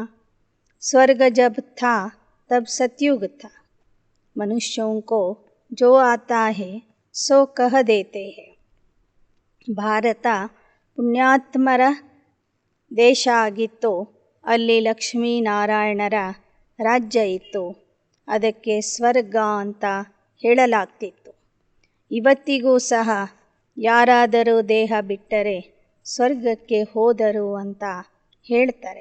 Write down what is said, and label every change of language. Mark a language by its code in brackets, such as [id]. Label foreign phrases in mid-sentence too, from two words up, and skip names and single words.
[hi] स्वर्ग जब था तब सतयुग था. मनुष्यों को जो आता है सो कह देते हैं. [kn] ಭಾರತ ಪುಣ್ಯಾತ್ಮರ ದೇಶ ಆಗಿತ್ತು. ಅಲ್ಲಿ ಲಕ್ಷ್ಮೀನಾರಾಯಣರ ರಾಜ್ಯ ಇತ್ತು. ಅದಕ್ಕೆ ಸ್ವರ್ಗ ಅಂತ ಹೇಳಲಾಗ್ತಿತ್ತು. ಇವತ್ತಿಗೂ ಸಹ ಯಾರಾದರೂ ದೇಹ ಬಿಟ್ಟರೆ ಸ್ವರ್ಗಕ್ಕೆ ಹೋದರು ಅಂತ ಹೇಳ್ತಾರೆ.